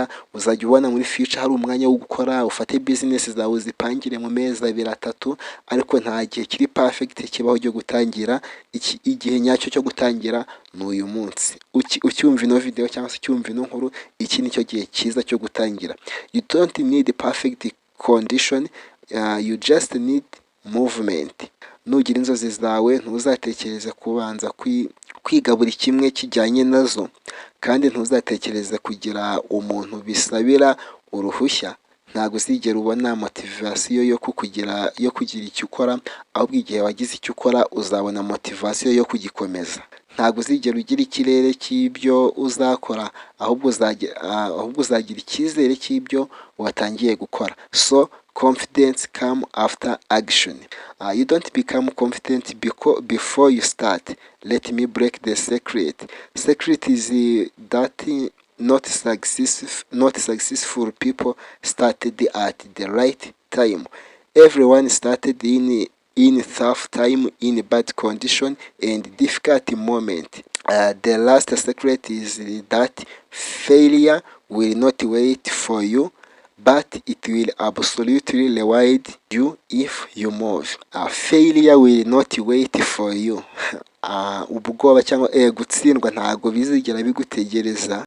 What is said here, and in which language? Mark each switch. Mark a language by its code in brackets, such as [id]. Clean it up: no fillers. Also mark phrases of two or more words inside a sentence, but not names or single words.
[rw] Uzajya ubona muri future hari umwanya wo gukora, ufate business zawe uzipangire mu mezi 2-3, ariko nta gihe kiri perfect kibaho cyo gutangira. Igihe nyacyo cyo gutangira ni uyu munsi. Ucyumva ino video cyangwa se ucyumva ino nkuru, iki nicyo gihe cyiza cyo gutangira. [en] You don't need perfect condition, you just need movement. [rw] Nugira inzozi zawe ntuzatekereze kubanza kwiga buri kimwe kijyanye nazo, kandi ntuzatekereze kugira umuntu bisabira uruhushya. Ntabwo uzigera ubona motivasiyo yo kugira icyo ukora, ahubwo igihe wagize icyo ukora uzabona motivasiyo yo kugikomeza. Ntabwo uzigera ugira ikirere cy'ibyo uzakora, ahubwo uzagira icyizere cy'ibyo watangiye gukora. [en] So confidence come after action. You don't become confident before you start. Let me break the secret. Secret is that not successful people started at the right time. Everyone started in tough time, in bad condition and difficult moment. The last secret is that failure will not wait for you, but it will absolutely reward you if you move. Failure will not wait for you. [rw] Ubwoba cyangwa gutsindwa ntabwo bizigera bigutegereza.